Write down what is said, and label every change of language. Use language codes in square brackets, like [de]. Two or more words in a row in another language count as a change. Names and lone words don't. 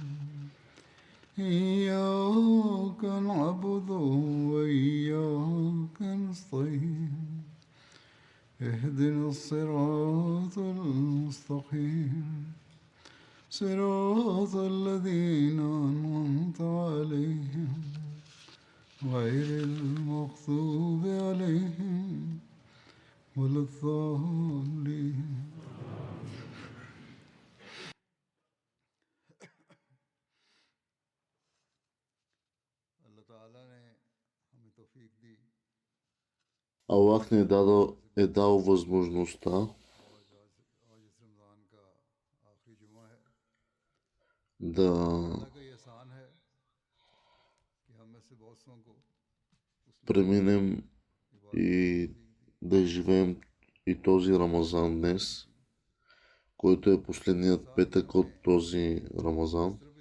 [ar] إياك نعبد وإياك نستعين اهدنا الصراط المستقيم صراط الذين أنعمت عليهم غير المغضوب عليهم ولا الضالين. [bg] Аллах ни е дал възможността да преминем и да живеем и този Рамазан днес, който е последният петък от този Рамазан.